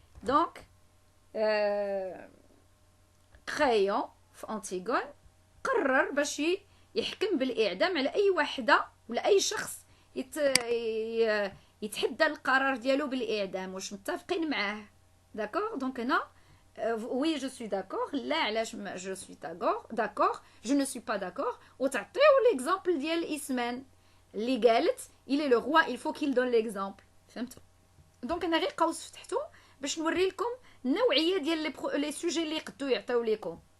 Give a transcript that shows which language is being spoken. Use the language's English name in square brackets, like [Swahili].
[Arabic] Donc Créon في Antigone قرر باش يحكم بالإعدام على أي وحدة ولا أي شخص يتحدى القرار ديالو بالإعدام. واش متفقين معاه؟ داكوغ؟ دونك هنا [French] oui je suis d'accord. [Arabic] لا علاش [French] je suis d'accord je ne suis pas d'accord. [Arabic] وتعطيو l'exemple ديال إسمène اللي قالت [French] il est le roi il faut qu'il donne l'exemple. [Arabic] فهمتوا؟ دونك انا غير قوس فتحتو باش نوري لكم النوعيه ديال لي سوجي اللي يقدروا يعطيو لكم.